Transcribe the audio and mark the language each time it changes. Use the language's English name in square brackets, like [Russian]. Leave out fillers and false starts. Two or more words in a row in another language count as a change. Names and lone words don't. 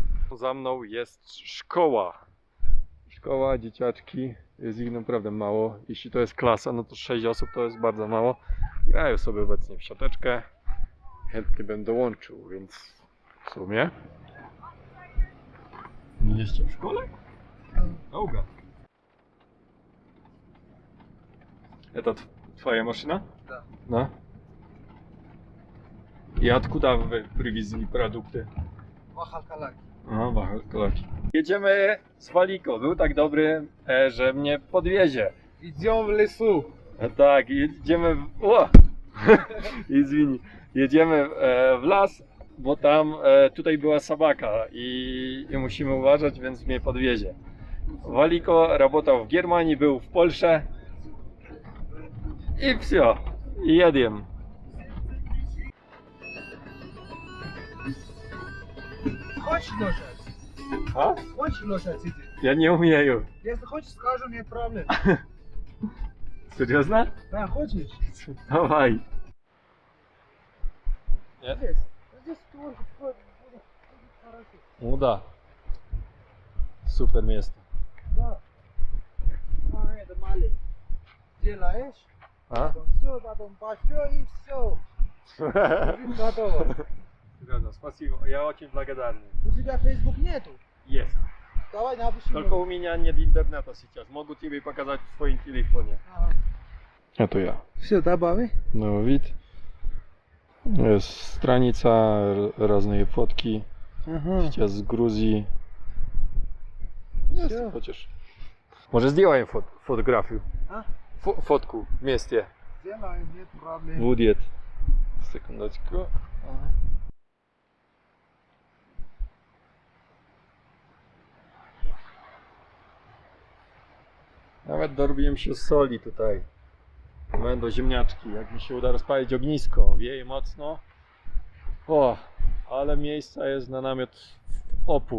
[Polish] Za mną jest szkoła. Szkoła, dzieciaczki, jest ich naprawdę mało. Jeśli to jest klasa, no to 6 osób to jest bardzo mało. Grają sobie obecnie w siateczkę. Chętnie bym dołączył, więc w sumie... Jeszcze w szkole? Auga. [Russian] Это твоя машина? Да. Да? И откуда вы привезли продукты? Махалкалаки. [Polish] A, Wacholaki. Jedziemy z Waliko. Był tak dobry, że mnie podwiezie. [Russian] Идем в лесу. [Polish] Tak, jedziemy w... O! Извини. Jedziemy w las, bo tam tutaj była sabaka i musimy uważać, więc mnie podwiezie. Waliko работал w Германии, był w Polsce. I все. I jedziemy. [Russian] Хочешь лошадь? [Polish] A? [Russian] Хочешь лошадь иди? [Polish] Ja nie umieję. [Russian] Если хочешь, скажу, нет проблем. Серьезно? Да, хочешь? Dawaj. Здесь. Здесь тоже будет хорошо. Ну да. Супер место. Да. А, это маленький. Делаешь? А? Все, потом пошел и все. Готово. Серьезно, спасибо. Я очень благодарен. У тебя Facebook нету? Есть. Давай напиши. Только у меня нет интернета сейчас. Могу тебе показать в своем телефоне. Ага. Это я. Все, добавь. [Polish] No wid. Jest stranica, [Russian] разные фотки. Ага. Сейчас с Грузии. Если Всё. хочешь. Может сделаем фотографию? А? Фотку вместе. Сделаем, нет проблем. Будет. Секундочку. Ага. [Polish] Nawet dorobiłem się soli tutaj. Będą ziemniaczki. Jak mi się uda rozpalić ognisko, wieje mocno. O, ale miejsca jest na namiot w opór.